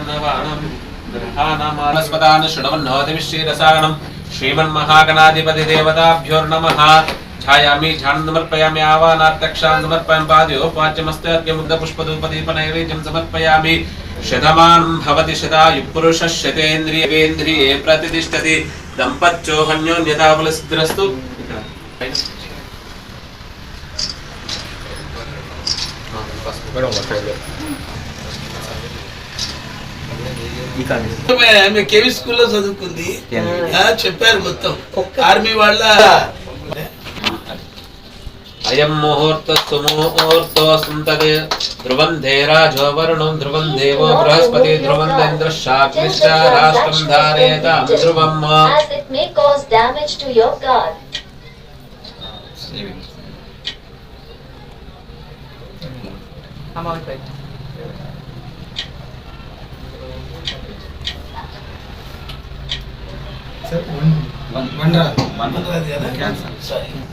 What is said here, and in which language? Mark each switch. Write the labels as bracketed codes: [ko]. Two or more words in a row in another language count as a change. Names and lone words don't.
[sa] नवानं ग्रहाणामानस्पदान् शृण्वन्नोतिविश्रीरसायनं श्रीमन्महागणाधिपति देवताभ्यो नमः ध्यायामि ध्यानं समर्पयामि आवाहनार्थक्षान् समर्पयामि पाद्योपाच्यमस्ते अर्घ्यमुग्धपुष्पधूपदीपनैवेद्यं समर्पयामि शतमानं भवति शतायुः पुरुषः शतेन्द्रिये प्रतिष्ठति दम्पत्योऽन्योन्यताफलसिद्धिरस्तु [te] కేవీ స్కూల్లో చదువుకుంది చెప్పారు మొత్తం ఆర్మీ వాళ్ళ [sa] అయం ముహూర్త సుముహూర్తోస్తంతదే ధ్రువం ధేరాజో వరుణం ధ్రువం దేవో బృహస్పతి ధ్రువం ఇంద్రశాగ్నిశ్చ రాష్ట్రం ధారయతాం ధ్రువం [en] as it may cause damage to your guard. Amount right. Sir, one cancel. Sorry.